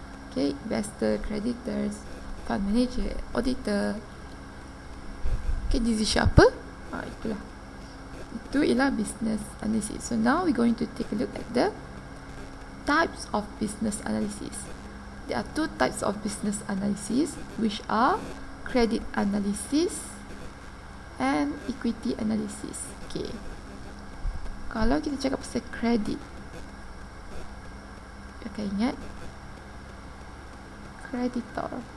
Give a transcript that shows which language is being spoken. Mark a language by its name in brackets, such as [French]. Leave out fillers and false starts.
[English] Okay, investor, creditors, fund manager, auditor. [Malay] Okay, decision apa? Itulah. Itu ialah business analysis. [English] So now we're going to take a look at the types of business analysis. There are two types of business analysis, which are credit analysis and equity analysis. [Malay] Okay. Kalau kita cakap pasal credit, akan ingat creditor.